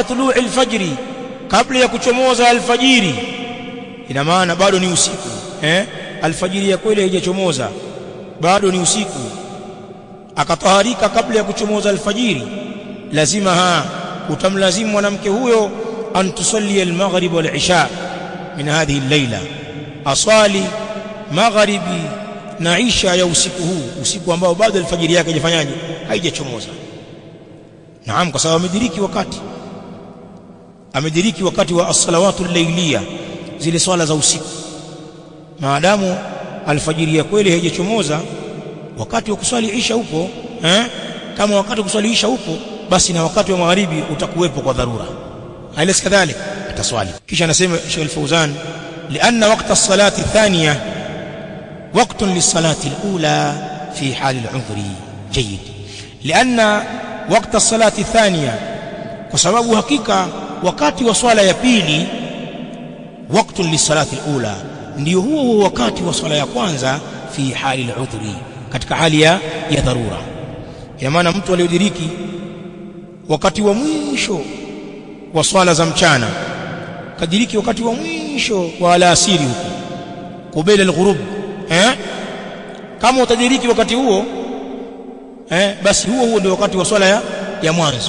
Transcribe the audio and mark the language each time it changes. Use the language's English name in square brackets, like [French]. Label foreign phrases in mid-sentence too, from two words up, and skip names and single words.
[Arabic] طلوع الفجر, [Swahili] kabla ya kuchomoza alfajiri, ina maana bado ni usiku, alfajiri ya kweli haijachomoza, bado ni usiku, akatoharika kabla ya kuchomoza alfajiri, lazima utamlazimu mwanamke huyo [Arabic] أن تصلي المغرب والعشاء من هذه الليلة, [Swahili] aswali magharibi na isha ya usiku huu, usiku ambao bado alfajiri yake haijafanyaje, haijachomoza. Naam, kwa sababu amediriki wakati wa [Arabic] الصلوات الليلية, [Swahili] zile swala za usiku. Maadamu alfajiri ya kweli haijachomoza, wakati wa kuswali isha upo, kama wakati wa kuswali isha upo, basi na wakati wa magharibi utakuwepo kwa dharura. [Arabic] أليس كذلك, ataswali. [Swahili] Kisha anasema [Arabic] Sheikh Al-Fawzan, لأن وقت الصلاة الثانية وقت للصلاة الأولى في حال العذر جيد. لأن وقت الصلاة الثانية, [Swahili] kwa sababu hakika wakati wa swala ya pili, [Arabic] وقت للصلاة الأولى, [Swahili] ndio huo wakati wa swala ya kwanza, [Arabic] في حال العذر, [Swahili] katika hali ya dharura. Ina maana mtu aliyodiriki wakati wa mwisho wa swala za mchana, kadiriki wakati wa mwisho wa alasiri huko [Arabic] قبل الغروب, [Swahili] kama utadiriki wakati huo, basi huo ndio wakati wa swala ya mwanzo.